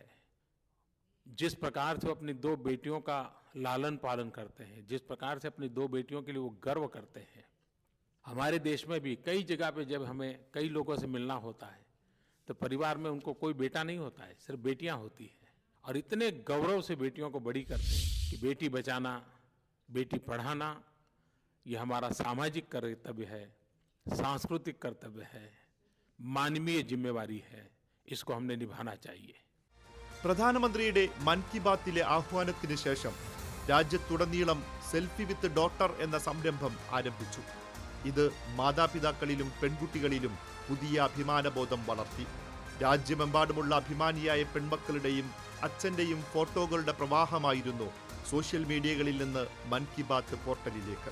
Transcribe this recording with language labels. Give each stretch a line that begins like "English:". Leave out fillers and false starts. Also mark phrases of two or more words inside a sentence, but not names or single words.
Hindi: जिस प्रकार से वो अपनी 2 बेटियों का लालन पालन करते हैं, जिस प्रकार से अपनी 2 बेटियों के लिए वो गर्व करते हैं, हमारे देश में भी कई जगह पे जब हमें कई लोगों से मिलना होता है तो परिवार में उनको कोई बेटा नहीं होता है, सिर्फ बेटियां होती हैं. और इतने गौरव से बेटियों को बड़ी करते हैं कि बेटी बचाना, बेटी पढ़ाना ये हमारा सामाजिक कर्तव्य है, सांस्कृतिक कर्तव्य है, मानवीय जिम्मेवारी है. इसको हमने निभाना चाहिए.
Malayalam: പ്രധാനമന്ത്രിയുടെ മൻ കി ബാത്തിലെ ആഹ്വാനത്തിന് ശേഷം രാജ്യത്തുടനീളം സെൽഫി വിത്ത് ഡോട്ടർ എന്ന സംരംഭം ആരംഭിച്ചു. ഇത് മാതാപിതാക്കളിലും പെൺകുട്ടികളിലും പുതിയ അഭിമാനബോധം വളർത്തി. രാജ്യമെമ്പാടുമുള്ള അഭിമാനിയായ പെൺമക്കളുടെയും അച്ഛന്റെയും ഫോട്ടോകളുടെ പ്രവാഹമായിരുന്നു
English: social mediaകളിൽ
Malayalam: നിന്ന് മൻ കി ബാത്ത് പോർട്ടലിലേക്ക്.